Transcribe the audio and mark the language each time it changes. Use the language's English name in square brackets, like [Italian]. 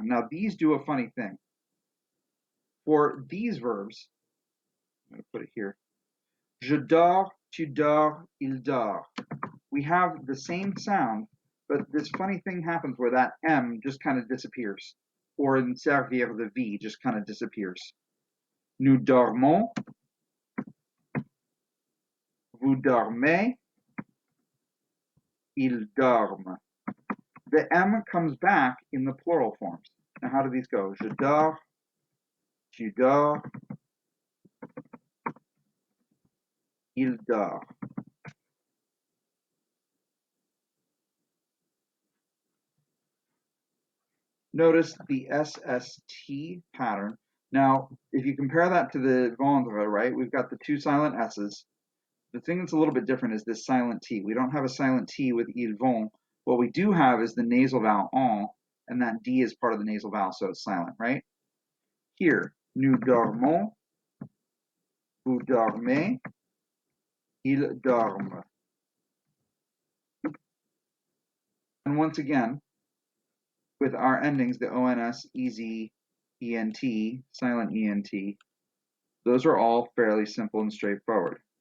[English] Now these do a funny thing. For these verbs, I'm going to put it here. [French] Je dors, tu dors, il dort. [English] We have the same sound, but this funny thing happens where that M just kind of disappears. Or in servir, the V just kind of disappears. [French] Nous dormons, vous dormez, ils dorment. [English] The M comes back in the plural forms. Now how do these go? [French] Je dors, tu dors, il dort. [English] Notice the SST pattern. Now, if you compare that to the vendre, right, we've got the two silent S's. The thing that's a little bit different is this silent T. We don't have a silent T with ils vont. What we do have is the nasal vowel en, and that D is part of the nasal vowel, so it's silent, right? Here, [French] nous dormons, vous dormez, ils dorment. [English] And once again, with our endings, the ONS, EZ, ENT, silent ENT, those are all fairly simple and straightforward.